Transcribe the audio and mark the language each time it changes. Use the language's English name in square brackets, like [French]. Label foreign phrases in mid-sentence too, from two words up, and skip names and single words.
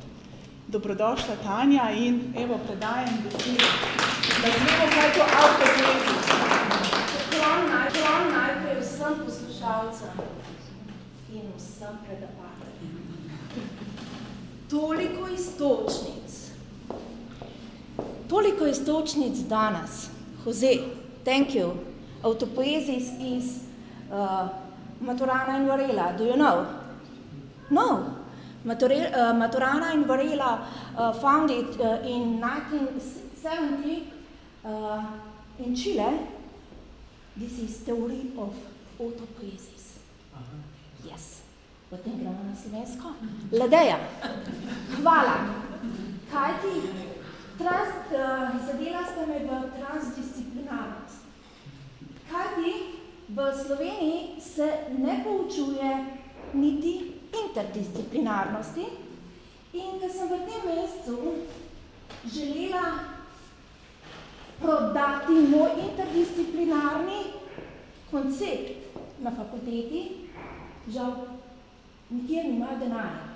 [Slovenian] Dobrodošla, Tanja, in evo, predajem besedo, da znamo kaj to avtopoieza. Poklon najprej vsem poslušalcem in vsem predavateljem. Toliko istočnic danes. [English] Jose, thank you. Autopoiesis is Maturana in Varela. Do you know? No. Maturana and Varela found it in 1970 in Chile. This is theory of autopoiesis. Yes. [Slovenian] Potem gremo na slovensko. Ladeja. Hvala. Kajti, zadela ste me v transdisciplinarnost. Kajti, v Sloveniji se ne poučuje niti interdisciplinarnosti, in da sem v tem mesecu želela prodati moj interdisciplinarni koncept na fakulteti, žal nikjer nimajo denarja.